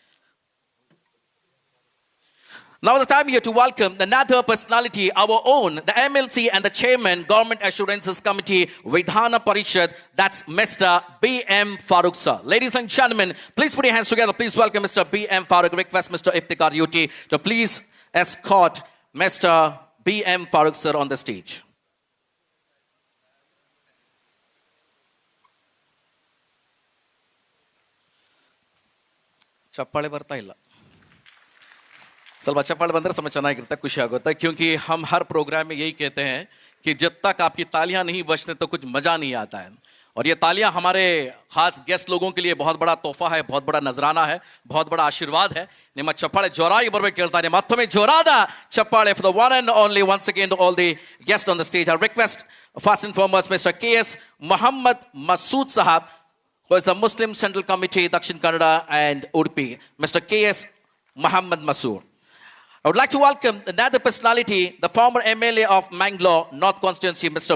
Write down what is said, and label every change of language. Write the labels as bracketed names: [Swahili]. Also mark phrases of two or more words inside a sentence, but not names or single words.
[English] Now is the time here to welcome another personality, our own, the MLC and the Chairman, Government Assurances Committee, Vidhana Parishad, that's Mr. B.M. Farooq sir. Ladies and gentlemen, please put your hands together. Please welcome Mr. B.M. Farooq. Request Mr. Iftikhar UT to please escort Mr. B.M. Farooq sir on the stage. [Kannada] ಚಪ್ಪಾಳೆ ಬರ್ತಾ ಇಲ್ಲ. ಸ್ವಲ್ಪ ಚಪ್ಪಾಳೆ ಬಂದರೆ [Hindi] समय [Kannada] ಚೆನ್ನಾಗಿರುತ್ತೆ ಖುಷಿ ಆಗುತ್ತೆ [Hindi] क्योंकि हम हर प्रोग्राम में यही कहते हैं कि जब तक आपकी तालियां नहीं बजते तो कुछ मजा नहीं आता है और ये तालियां हमारे खास गेस्ट लोगों के लिए बहुत बड़ा तोहफा है बहुत बड़ा नजराना है बहुत बड़ा आशीर्वाद है [Kannada] ನಿಮ್ಮ ಚಪ್ಪಾಳೆ ಜೋರಾಗಿ ಬರಬೇಕು ಹೇಳ್ತಾರೆ ಮತ್ತೊಮ್ಮೆ ಜೋರಾದ ಚಪ್ಪಾಳೆ [English] for the one and only once again to all the guests on the stage. I request first and foremost Mr. K.S. Muhammad Masood Sahab, who is the Muslim Central Committee Dakshin Kannada and Udupi. Mr. K.S. Muhammad Masood. I would like to welcome another personality, the former MLA of Mangalore North Constituency, Mr.